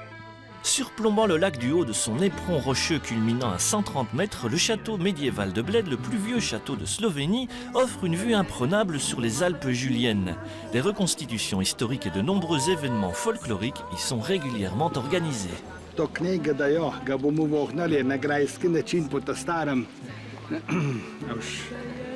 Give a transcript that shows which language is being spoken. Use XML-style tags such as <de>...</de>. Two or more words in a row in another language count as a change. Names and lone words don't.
<fr>Surplombant le lac du haut de son éperon rocheux culminant à 130 mètres, le château médiéval de Bled, le plus vieux château de Slovénie, offre une vue imprenable sur les Alpes juliennes. Des reconstitutions historiques et de nombreux événements folkloriques y sont régulièrement organisés.</fr> <sl>To knjiga, da ga bomo vohnali na grajski način po ta starem.</sl>